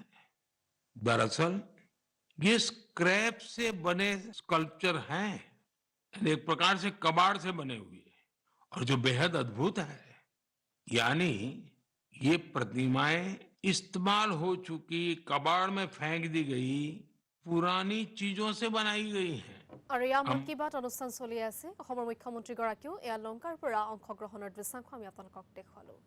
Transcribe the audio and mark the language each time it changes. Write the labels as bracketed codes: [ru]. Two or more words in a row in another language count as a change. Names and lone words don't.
[hi] दरअसल ये स्क्रैप से बने स्कल्पचर हैं, यानी एक प्रकार से कबाड़ से बने हुए, और जो बेहद अद्भुत है। यानी ये प्रतिमाएं इस्तेमाल हो चुकी, कबाड़ में फेंक दी गई पुरानी चीजों से बनाई गई हैं। [as] আৰু ইয়াৰ মন हम কী বাত অনুষ্ঠান চলি আছে। অসমৰ মুখ্যমন্ত্ৰীগৰাকীও এয়া লংকাৰ পৰা অংশগ্ৰহণৰ দৃশ্যাংশ আমি আপোনালোকক দেখুৱালো।